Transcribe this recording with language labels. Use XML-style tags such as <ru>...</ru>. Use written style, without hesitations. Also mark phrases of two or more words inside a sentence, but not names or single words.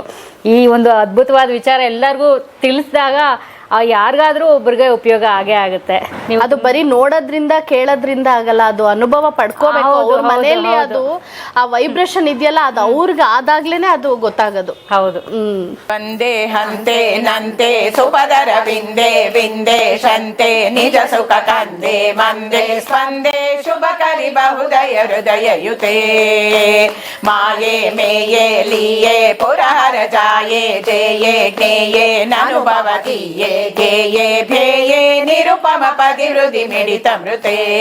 <kn>ಈ ಒಂದು ಅದ್ಭುತವಾದ ವಿಚಾರ ಎಲ್ಲರಿಗೂ ತಿಳಿಸಿದಾಗ ಯಾರಿಗಾದ್ರೂ ಒಬ್ರಿಗೆ ಉಪಯೋಗ ಆಗೇ ಆಗುತ್ತೆ. ಅದು ಬರೀ ನೋಡೋದ್ರಿಂದ ಕೇಳೋದ್ರಿಂದ ಆಗಲ್ಲ, ಅದು ಅನುಭವ ಪಡ್ಕೋಬೇಕು. ಅವ್ರ ಮನೆಯಲ್ಲಿ ಅದು ಆ ವೈಬ್ರೇಷನ್ ಇದೆಯಲ್ಲ, ಅದು ಅವ್ರಿಗೆ ಆದಾಗ್ಲೇನೆ ಅದು ಗೊತ್ತಾಗೋದು. ಹೌದು.</kn> <sa>ವಂದೇ ಹಂತೆ ನಂತೆ ಸುಪದರ ವಿಂದೇ ವಿಂದೇ ಶಂತೆ ನಿಜ ಸುಖ ಕಂದೆ ಮಂದೆ ಸ್ಪಂದೆ ಶುಭ ಕರಿ ಬಹುದಯ ಹೃದಯಯುತೆ ಮಾಯೆ ಮೇಯೇ ಲೀಯೇ ಪುರಹರ ಜಾಯೇ ಜೇಯೇ ಜ್ಞೇಯೇ ನನುಭವತೀಯೇ ಧ್ಯೇಯೇ ಭೇಯೇ ನಿರುಪಮ ಪದಿ ಹೃದಿ ಮಿಡಿತ ಮೃತೆ</sa>